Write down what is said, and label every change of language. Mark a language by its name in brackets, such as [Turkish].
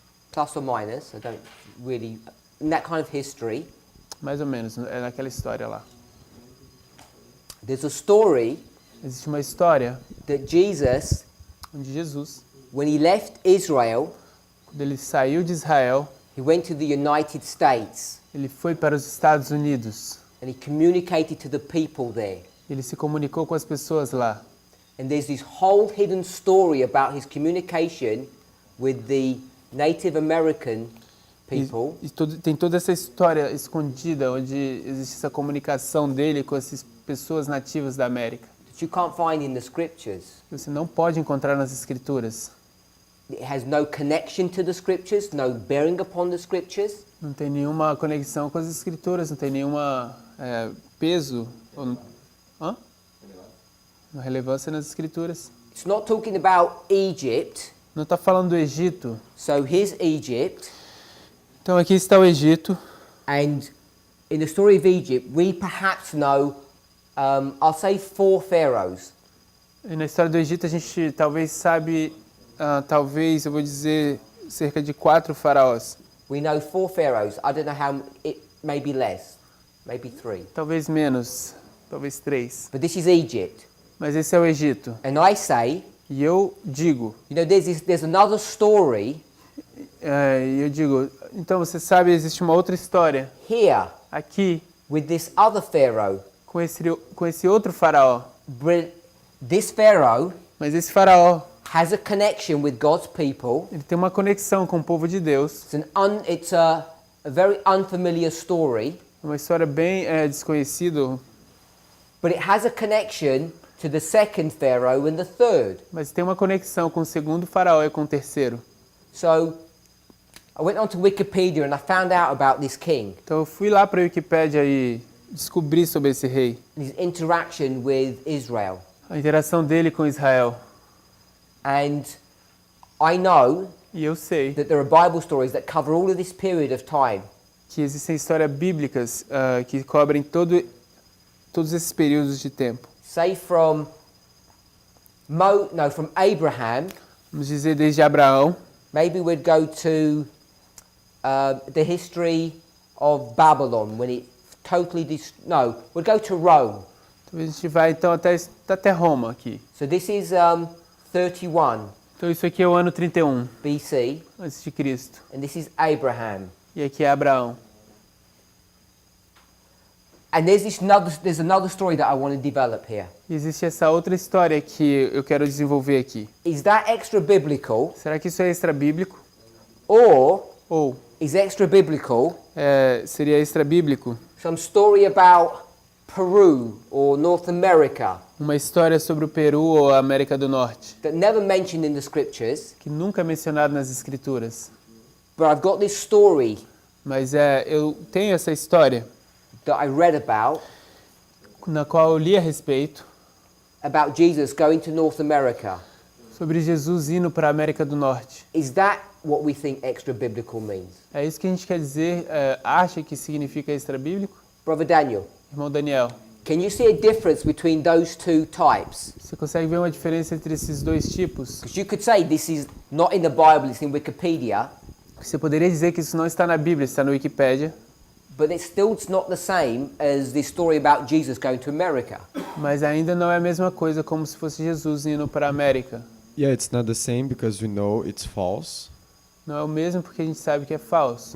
[English] plus or minus, I don't really, in that kind of history, [Portuguese] mais ou menos, é naquela história lá. [English] there's a story [Portuguese] Existe uma história [English] that Jesus, [Portuguese] onde Jesus, [English] when he left Israel, [Portuguese] quando ele saiu de Israel, [English] he went to the United States [Portuguese] ele foi para os Estados Unidos. [English] and he communicated to the people there. [Portuguese] Ele se comunicou com as pessoas lá. [English] And there's this whole hidden story about his communication with the Native American people. [Portuguese] Tem toda essa história escondida onde existe essa comunicação dele com essas pessoas nativas da América. [English] That you can't find in the scriptures. [Portuguese] Que você não pode encontrar nas escrituras. [English] It has no connection to the scriptures, no bearing upon the scriptures. [Portuguese] Não tem nenhuma conexão com as escrituras, não tem nenhuma peso, uma relevância nas escrituras. [English] It's not talking about Egypt. [Portuguese] Não está falando do Egito. [English] So here's Egypt. [Portuguese] Então aqui está o Egito. [English] And in the story of Egypt, we perhaps know, I'll say 4 pharaohs. [Portuguese] E na história do Egito a gente talvez sabe, talvez eu vou dizer cerca de 4 faraós. [English] We know 4 pharaohs. I don't know how, it may be less, maybe 3. [Portuguese] Talvez menos, talvez 3. [English] But this is Egypt. [Portuguese] Mas esse é o Egito. [English] And I say, [Portuguese] e eu digo, [English] you know, there's another story. [Portuguese] E eu digo, então você sabe, existe uma outra história. [English] Here. [Portuguese] Aqui. [English] With this other pharaoh. [Portuguese] Com esse outro faraó. [English] But this pharaoh. [Portuguese] Mas esse faraó. [English] Has a connection with God's people. [Portuguese] Ele tem uma conexão com o povo de Deus. [English] It's a very unfamiliar story. [Portuguese] Uma história bem desconhecida. [English] But it has a connection to the second pharaoh and the third. [Portuguese] Mas tem uma conexão com o segundo faraó e com o terceiro. [English] So I went onto Wikipedia and I found out about this king. [Portuguese] Então eu fui lá para a Wikipédia e descobri sobre esse rei. [English] His interaction with Israel. [Portuguese] A interação dele com Israel. [English] And I know [Portuguese] e eu sei [English] that there are Bible stories that cover all of this period of time. [Portuguese] Que existem histórias bíblicas que cobrem todos esses períodos de tempo. [English] Say from Abraham. [Portuguese] Vamos dizer desde Abraão. [English] Maybe we'd go to the history of Babylon when it totally we'd go to Rome. [Portuguese] Talvez a gente vai então até Roma aqui. [English] So this is 31. [Portuguese] Então isso aqui é o ano 31 [English] BC. [Portuguese] Antes de Cristo. [English] And this is Abraham. [Portuguese] E aqui é Abraão. [English] And there's another story that I want to develop here. [Portuguese] Existe essa outra história que eu quero desenvolver aqui. [English] Is that extra biblical? [Portuguese] Será que isso é extra bíblico? [English] Ou is extra biblical? [Portuguese] Seria extra bíblico? [English] Some story about Peru or North America. [Portuguese] Uma história sobre o Peru ou a América do Norte. [English] That never mentioned in the scriptures. [Portuguese] Que nunca é mencionado nas escrituras. [English] But I've got this story. [Portuguese] Mas eu tenho essa história. [English] That I read about. [Portuguese] Na qual eu li a respeito. [English] About Jesus going to North America. [Portuguese] Sobre Jesus indo para a América do Norte. [English] Is that what we think extra biblical means? [Portuguese] É isso que a gente quer dizer, acha que significa extra bíblico? [English] Brother Daniel. [Portuguese] Irmão Daniel. [English] Can you see a difference between those two types? [Portuguese] Você consegue ver uma diferença entre esses dois tipos? [English] Because you could say this is not in the Bible, it's in Wikipedia. [Portuguese] Você poderia dizer que isso não está na Bíblia, está na Wikipédia. [English] But it's still not the same as this story about Jesus going to America. [Portuguese] Mas ainda não é a mesma coisa como se fosse Jesus indo para a América. [English] Yeah, it's not the same because we know it's false. [Portuguese] Não é o mesmo porque a gente sabe que é falso.